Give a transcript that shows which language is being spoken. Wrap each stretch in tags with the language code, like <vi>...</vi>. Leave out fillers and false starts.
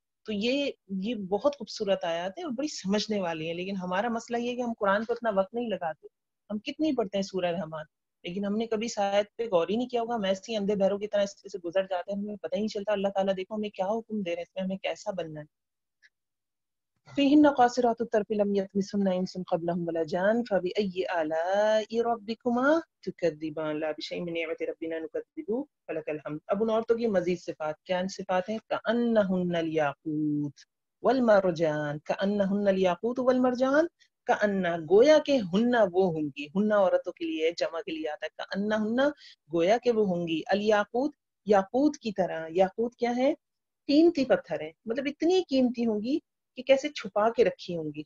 <ur>تو یہ بہت خوبصورت آیات ہیں اور بڑی سمجھنے والی ہیں. لیکن ہمارا مسئلہ یہ ہے کہ ہم قرآن کو اتنا وقت نہیں لگاتے. ہم کتنی پڑھتے ہیں سورہ رحمان، لیکن ہم نے کبھی اس آیت پہ غور ہی نہیں کیا ہوگا. ہم ایسے ہی اندھے بہروں کی طرح اس سے گزر جاتے ہیں، ہمیں پتہ ہی نہیں چلتا اللہ تعالیٰ دیکھو ہمیں کیا حکم دے رہے ہیں، اس میں ہمیں کیسا بننا ہے.</ur> <ar>فيهن قاصرات الطرف لم يطمثهن انس قبلهم ولا جان فبأي آلاء ربكما تكذبان لا بشيء من نعمة ربنا نكذب فلك الحمد.</ar> <ur>اب ان عورتوں کی مزید صفات کیا صفات ہیں؟</ur> <ar>كأنهن الياقوت والمرجان، كأنهن الياقوت والمرجان،</ar> <ur>كأن گویا کہ ہن وہ ہوں گی. ہن عورتوں کے لیے جمع کے لیے آتا ہے. كأنهن گویا کہ وہ ہوں گی. الیاقوت، یاقوت کی طرح. یاقوت کیا ہے؟ قیمتی پتھر ہے، مطلب اتنی قیمتی ہوں گی کہ کیسے چھپا کے رکھی ہوں گی.</ur>